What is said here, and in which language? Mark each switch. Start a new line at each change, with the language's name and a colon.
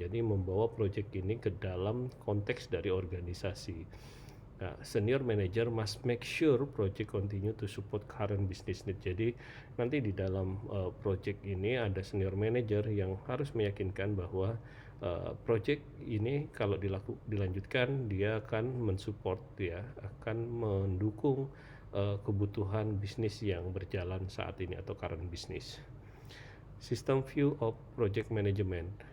Indonesian: Jadi membawa project ini ke dalam konteks dari organisasi. Nah,
English: senior manager must make sure project continue to support current business need.
Indonesian: Jadi nanti di dalam project ini ada senior manager yang harus meyakinkan bahwa project ini kalau dilanjutkan dia akan mensupport, ya akan mendukung kebutuhan bisnis yang berjalan saat ini atau
English: current business. System view of project management.